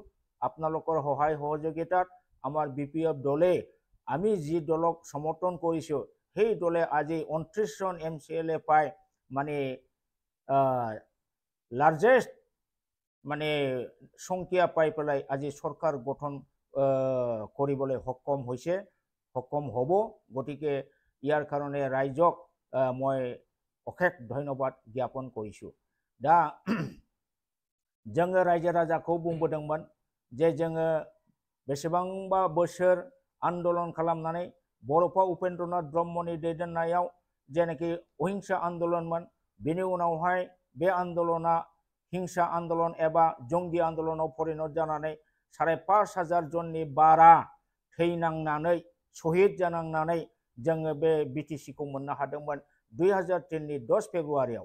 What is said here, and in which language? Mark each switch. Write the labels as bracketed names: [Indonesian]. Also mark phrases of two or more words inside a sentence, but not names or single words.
[Assamese] আপোনালোকৰ সহায় সহযোগিতাত আমাৰ BPF দলে আমি যি দলক সমৰ্থন কৰিছোঁ সেই দলে আজি 29 জন MCLA পাই মানে লাৰ্জেষ্ট মানে সংখ্যা পাই পেলাই আজি চৰকাৰ গঠন কৰিবলৈ সক্ষম হৈছে, সক্ষম হ'ব। গতিকে ইয়াৰ কাৰণে ৰাইজক মই অশেষ ধন্যবাদ জ্ঞাপন কৰিছোঁ। [Bodo] दा जोङो रायजो राजाखौ बुंबोदोंमोन जे जोङो बेसेबांबा बोसोर आन्दोलन खालामनानै बड'फा उपेन्द्रनाथ ब्रह्मनि दैदेननायाव जेनाखि अहिंसा आन्दोलनमोन, बेनि उनावहाय बे आन्दोलना हिंसा आन्दोलन एबा जंगि आन्दोलनाव परिणत जानानै 5,500 जननि बारा थैनांनानै शहीद जानांनानै जोङो बे BTCखौ मोननो हादोंमोन 2003नि 10 फेब्रुआरियाव।